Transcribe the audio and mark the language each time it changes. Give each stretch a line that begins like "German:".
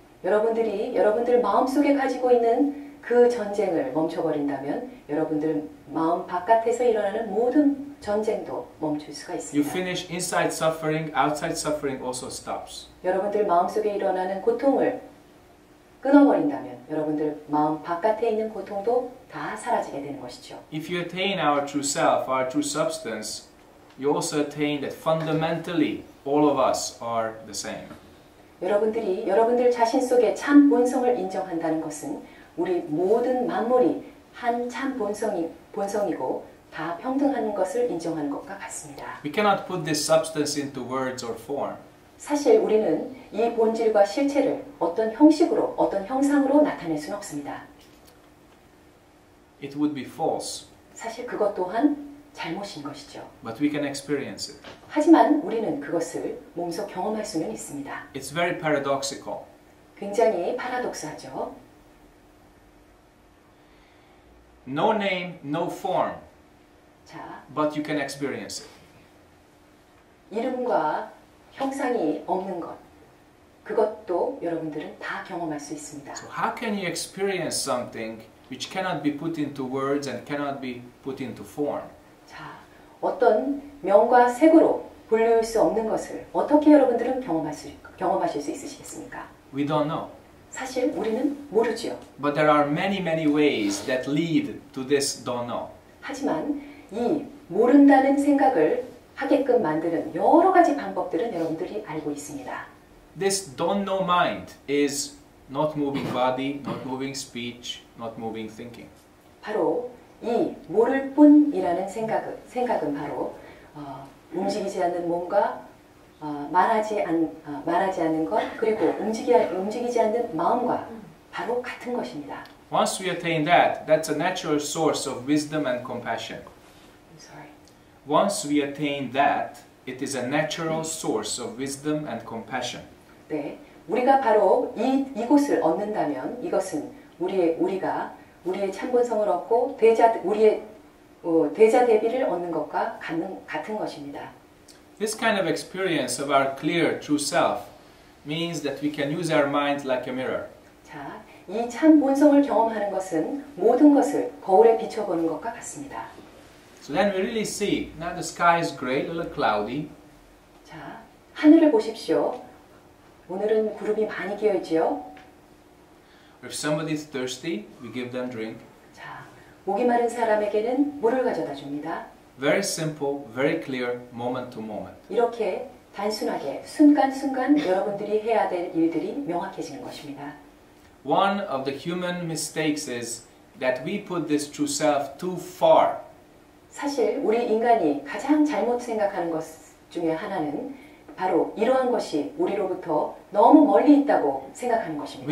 Korean: 여러분들 마음속에 가지고 있는 그 전쟁을 멈춰버린다면 여러분들 마음 바깥에서 일어나는 모든 전쟁도 멈출 수가
English: You
Korean: 있습니다.
English: finish inside suffering, outside suffering also stops.
Korean: 여러분들 마음속에 일어나는 고통을 끊어버린다면 여러분들 마음 바깥에 있는 고통도 다 사라지게 되는 것이죠.
English: If you attain our true self, our true substance, you also attain that fundamentally all of us are the same.
Korean: 여러분들 자신 속에 참 본성을 인정한다는 것은 우리 모든 만물이 한 참 본성이고 다 평등한 것을 인정하는 것과 같습니다.
English: We cannot put this substance into words or form.
Korean: 사실 우리는 이 본질과 실체를 어떤 형식으로, 어떤 형상으로 나타낼 수는 없습니다.
English: It would be false,
Korean: 사실 그것 또한 잘못인 것이죠.
English: but we can experience it.
Korean: 하지만 우리는 그것을 몸소 경험할 수는 있습니다.
English: It's very paradoxical.
Korean: 굉장히 파라독스하죠.
English: No name, no form,
Korean: 자,
English: but you can experience it.
Korean: 이름과 형상이 없는 것, 그것도 여러분들은 다 경험할 수 있습니다.
English: So how can you experience something which cannot be put into words and cannot be put into form?
Korean: 자, 어떤 명과 색으로 분류할 수 없는 것을 어떻게 여러분들은 경험하실 수 있으시겠습니까?
English: We don't know.
Korean: 사실 우리는 모르지요.
English: But there are many ways that lead to this don't know.
Korean: 하지만 이 모른다는 생각을 하게끔 만드는 여러 가지 방법들은 여러분들이 알고 있습니다.
English: This don't know mind is not moving body, not moving speech, not moving thinking.
Korean: 바로 이 모를 뿐이라는 생각은 바로 움직이지 않는 몸과 말하지 않는 것 그리고 움직이지 않는 마음과 바로 같은 것입니다.
English: Once we attain that, that's a natural source of wisdom and compassion. I'm sorry. Once we attain that, it is a natural source of wisdom and compassion.
Korean: 네, 우리가 바로 이곳을 얻는다면 이것은 우리가 우리의 참본성을 얻고 우리의 대자 대비를 얻는 것과 같은 것입니다.
English: This kind of experience of our clear true self means that we can use our mind like a mirror.
Korean: 자, 이 참 본성을 경험하는 것은 모든 것을 거울에 비춰보는 것과 같습니다.
English: So then we really see, now the sky is gray, a little cloudy.
Korean: 자, 하늘을 보십시오. 오늘은 구름이 많이 끼어 있지요.
English: If somebody is thirsty, we give them drink.
Korean: 자, 목이 마른 사람에게는 물을 가져다 줍니다.
English: Very simple, very clear, moment to moment.
Korean: 이렇게 단순하게 순간순간 여러분들이 해야 될 일들이 명확해지는 것입니다.
English: One of the human mistakes is that we put this true self too far.
Korean: 사실 우리 인간이 가장 잘못 생각하는 것 중에 하나는 바로 이러한 것이 우리로부터 너무 멀리 있다고 생각하는 것입니다.